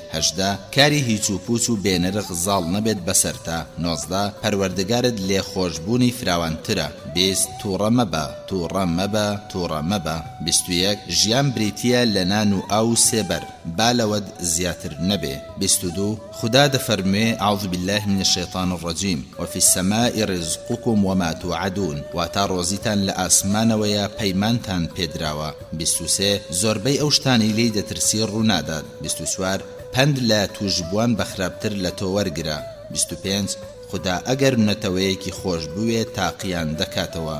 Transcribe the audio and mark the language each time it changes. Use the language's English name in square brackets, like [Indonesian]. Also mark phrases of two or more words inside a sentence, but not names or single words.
[Central Kurdish] هەژدە، کاری هیچ و پوچ و بێنرخ زاڵ نەبێت بەسەرتا. نۆزدە، پەروەردگارت لێ خۆشبوونی فراوانترە. بیست، تووڕە مەبە، تووڕە مەبە، تووڕە مەبە. بیست و یەک، ژیان بریتیە لە نان و ئاو سێبەر، با لەوەت زیاتر نەبێ. بیست و دوو، خوددا دەفەرموێ [Arabic] ئەعوذ بالله من الشەیطان الرەجیم وفي السماء رزقكم وما توعدون، [Central Kurdish] تا ڕۆزیتان لە ئاسمانەوەیە پەیمانتان پێدراوە. 23، زۆربەی ئەو شتانی لێی دەترسی ڕوونادات. 24، پند لە توشبووان بەخراپتر لە تۆ وەرگرە. 25، خوددا ئەگەر نەتەوەیەکی خۆش بوێ تاقییان دەکاتەوە.